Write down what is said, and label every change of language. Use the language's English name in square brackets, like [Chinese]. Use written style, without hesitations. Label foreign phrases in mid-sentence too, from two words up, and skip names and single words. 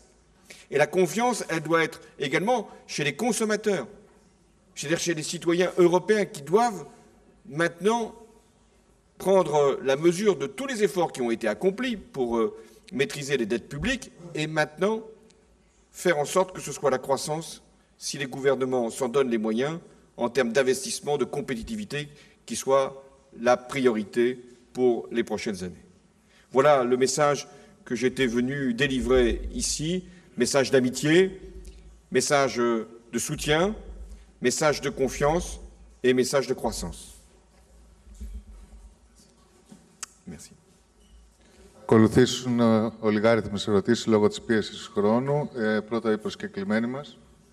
[French] Et la confiance, elle doit être également chez les consommateurs, c'est-à-dire chez les citoyens européens qui doivent maintenant prendre la mesure de tous les efforts qui ont été accomplis pour maîtriser les dettes publiques et maintenant faire en sorte que ce soit la croissance, si les gouvernements s'en donnent les moyens, en termes d'investissement, de compétitivité, qui soit la priorité pour les prochaines années. Voilà le message que j'étais venu délivrer ici, message d'amitié, message de soutien, message de confiance et message de croissance. Merci. [Greek] Ακολουθήσουν ολιγάριθμες ερωτήσεις λόγω της πίεσης χρόνου. Πρώτα οι προσκεκλημένοι μας.